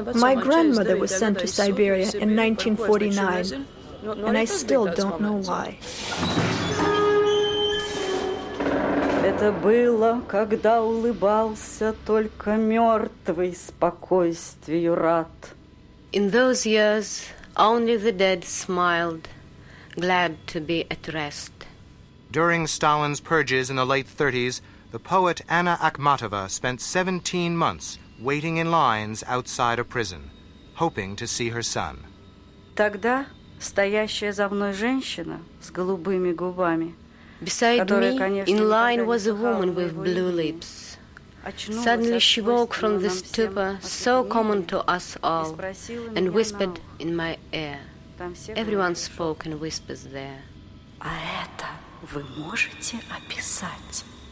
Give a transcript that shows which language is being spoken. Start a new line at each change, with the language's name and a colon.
English: My grandmother was sent to Siberia in 1949, and I still don't know why.
Russian: Это было, когда улыбался только мёртвый спокойствию рад.
English: In those years, only the dead smiled, glad to be at rest. During Stalin's purges in the late 30s, the poet Anna Akhmatova spent 17 months waiting in lines outside a prison, hoping to see her son.
Russian: Тогда стоящая за мной женщина с голубыми губами.
English: Beside me, in line was a woman with blue lips. Suddenly she woke from the stupor so common to us all and whispered in my ear. Everyone spoke in whispers there.
Russian: А это вы можете описать?